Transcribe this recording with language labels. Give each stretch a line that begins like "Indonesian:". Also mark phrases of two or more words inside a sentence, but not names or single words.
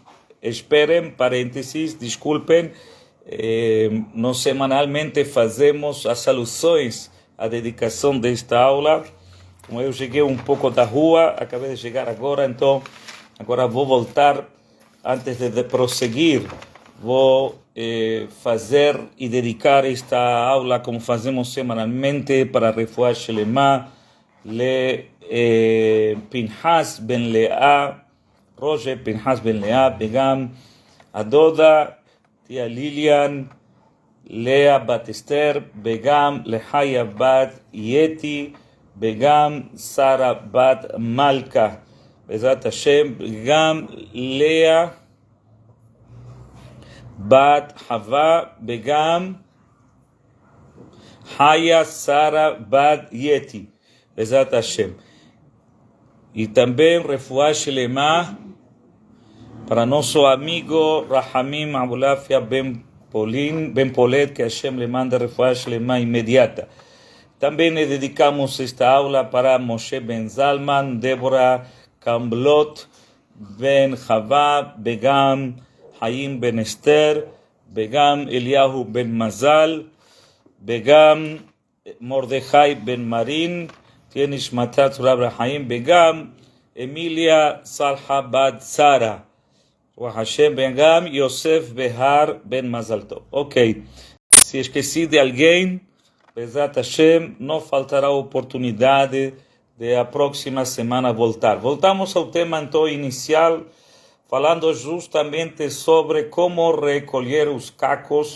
Portuguese: Esperem, parênteses, desculpem, nós semanalmente fazemos as alusões à dedicação desta aula. Como eu cheguei um pouco da rua, acabei de chegar agora, então agora vou voltar. Antes de prosseguir, vou fazer e dedicar esta aula, como fazemos semanalmente, para
Hebrew: רפואה שלמה,
Portuguese: le Pinhas ben Leah, Roger Pinhas
Hebrew: ben Leah, וגם הדודה תיה ליליאן, לאה בת אסתר, וגם לחיה בת יתי, וגם שרה בת מלכה, בעזרת השם, וגם לאה בת חווה, וגם חיה שרה בת יתי, בעזרת השם.
Spanish: Y también
Hebrew: רפואה שלמה
Spanish: para nuestro amigo Rahamim Abulafia Ben Polet, que Hashem le manda
Hebrew: רפואה שלמה
Spanish: inmediata. También le dedicamos esta aula para Moshe Ben Zalman, Débora Kamblot Ben Chava, Begam Hayim Ben Esther, Begam Eliyahu Ben Mazal, Begam Mordechai Ben Marin, tienes Matat Abraham, Begam Emilia Salha Bad Sara, Hashem Begam Yosef Behar Ben Mazalto.
Portuguese: Ok, se esqueci de alguém,
Hebrew: בעזרת השם,
Portuguese: não faltará oportunidade de a próxima semana voltar. Voltamos ao tema então inicial, falando justamente sobre como recolher os cacos.